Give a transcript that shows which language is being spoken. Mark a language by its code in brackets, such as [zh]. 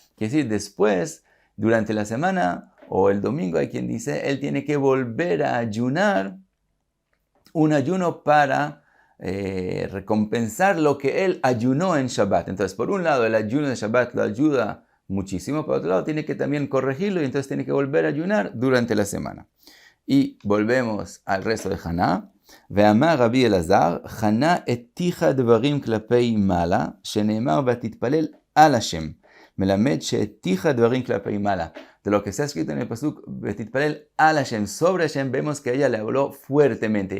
[es] Quiere decir, después, durante la semana o el domingo, hay quien dice, él tiene que volver a ayunar un ayuno para recompensar lo que él ayunó en Shabbat. Entonces, por un lado, el ayuno de Shabbat lo ayuda muchísimo, por otro lado, tiene que también corregirlo y entonces tiene que volver a ayunar durante la semana. Y volvemos al resto de Haná. [he] ואמר רבי אלעזר, חנה התיכה דברים כלפי מעלה, שנאמר ותתפלל על השם. מלמד שהתיכה דברים כלפי מעלה. [es] De lo que está escrito en el pasuk, [he] ותתפלל על השם, [es] sobre Hashem, vemos que ella le habló fuertemente.